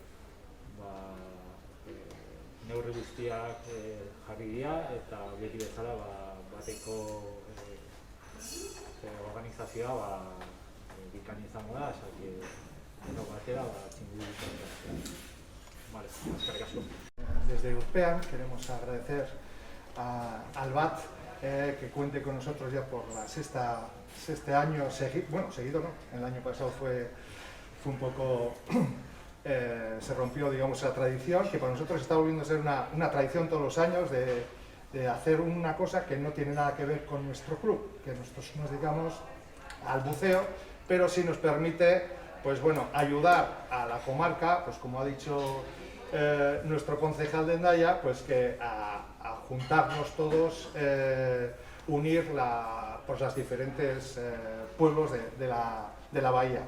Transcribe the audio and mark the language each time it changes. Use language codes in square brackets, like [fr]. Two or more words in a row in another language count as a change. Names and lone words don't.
[eu] neurri guztiak jarri dira, eta beti bezala bateko organizazioa bikain izango da, denok batera txingu izango. Vale, eskerrik asko. [es] Desde Urpean queremos agradecer al BAT que cuente con nosotros ya por la sexte año seguido no, el año pasado fue un poco, se rompió digamos la tradición, que para nosotros está volviendo a ser una tradición todos los años de hacer una cosa que no tiene nada que ver con nuestro club, que nosotros nos dedicamos al buceo, pero sí nos permite pues bueno, ayudar a la comarca, pues como ha dicho nuestro concejal de Hendaya, pues que a juntarnos todos, unir pues los diferentes pueblos de la bahía.